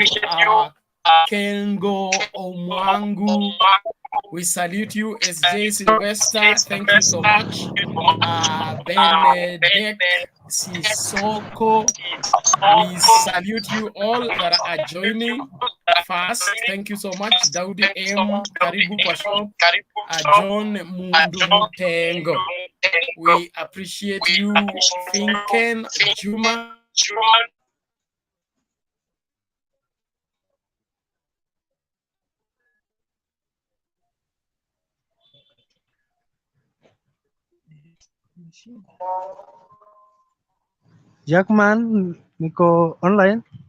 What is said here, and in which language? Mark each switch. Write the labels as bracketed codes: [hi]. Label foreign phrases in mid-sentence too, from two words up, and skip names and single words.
[en] Kengo Omwangu, we salute you. SJ Sylvester, thank you so much. Benedek Sisoko, we salute you all that are joining fast. Thank you so much. [sw] Daudi M, Karibu kwa shop. [en] John Mundumutengo, we appreciate you. Finken Juma, [sw] Jackman, niko online.